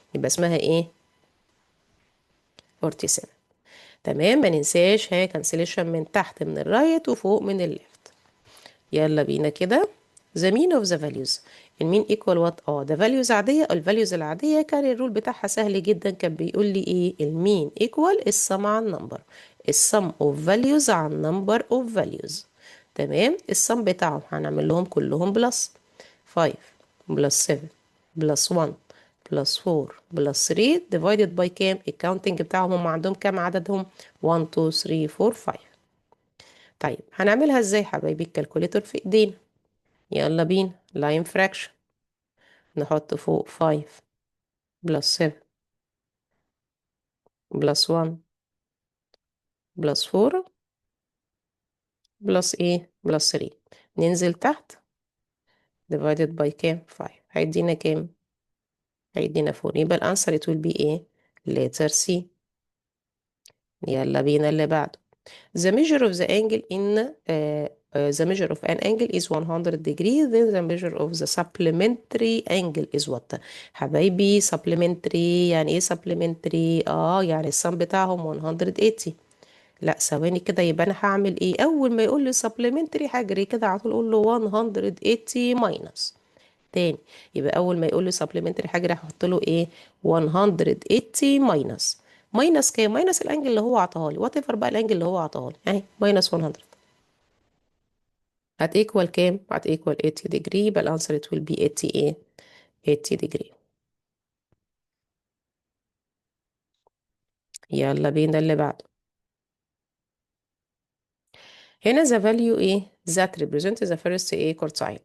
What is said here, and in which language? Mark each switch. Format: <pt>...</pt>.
<ar>يبقى اسمها ايه؟ 47. تمام. ما ننساش هي كانسليشن من تحت من الرايت وفوق من الليفت. يلا بينا كده.</ar> <en>the mean of the values.</en> <ar>المين equal what؟ ده values عادية. الفاليوز العادية كان الرول بتاعها سهل جدا. كان بيقول لي ايه؟ المين equal السم عن number.</ar> <en>السم of values عن number of values.</en> <ar>تمام. السم بتاعهم هنعمل لهم كلهم بلس 5 بلس 7 بلس 1 بلس 4 بلس 3 divided by كام؟ الكاونتنج بتاعهم هم عندهم كام عددهم؟ 1 2 3 4 5. طيب هنعملها ازاي حبايبي؟ الكالكوليتور في ايدينا. يلا بينا. لاين فراكشن. نحط فوق 5 بلس 7 بلس 1 بلس 4 بلس ايه بلس 3. ننزل تحت divided by كام؟ 5. هيدينا كام؟ هيدينا 4. يبقى الانسر</ar> <en>it will be</en> <ar>ايه؟ letter C. يلا بينا اللي بعده.</ar> <en>The measure of the angle in the measure of an angle is 100 degree, then the measure of the supplementary angle is what؟</en> <ar>حبايبي supplementary يعني ايه supplementary؟ يعني السم بتاعهم 180. لا ثواني كده. يبقى انا هعمل ايه؟ اول ما يقول لي supplementary هجري كده على طول اقول له 180 minus تاني. يبقى اول ما يقول لي supplementary حاجه راح احط له ايه؟ 180 ماينس. ماينس كام؟ ماينس الانجل اللي هو عطاها لي، وات ايفر بقى الانجل اللي هو عطاها لي اهي ماينس 100. هت equal كام؟ هت equal 80 degree. يبقى الانسر</ar> <en>it will be</en> <ar>80 ايه؟ 80 degree. يلا بينا اللي بعده.</ar> <en>هنا the value ايه؟ that represent the first ايه quartile.</en>